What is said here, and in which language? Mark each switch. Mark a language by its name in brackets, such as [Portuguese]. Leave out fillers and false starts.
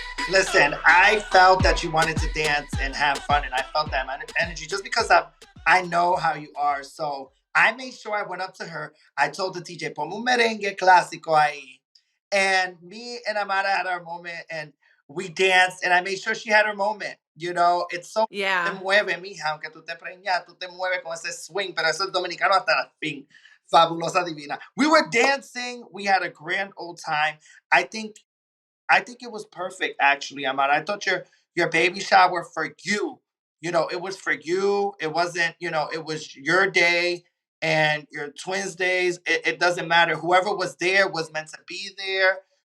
[English] Listen, I felt that you wanted to dance and have fun, and I felt that energy just because I know how you are. So I made sure I went up to her. I told the DJ, [Spanish] ponme un merengue clásico ahí. [English] And me and Amara had our moment and we danced and I made sure she had her moment. You know, it's so te Yeah. [Spanish] mueve, mija, aunque tú te preñas, tú te mueves con ese swing, pero eso es dominicano hasta el fin. Fabulosa divina. [English] We were dancing. We had a grand old time. I think I think it was perfect, actually, Amara. I thought your baby shower for you, it was for you. It wasn't, it was your day and your twins' days. It doesn't matter. Whoever was there was meant to be there.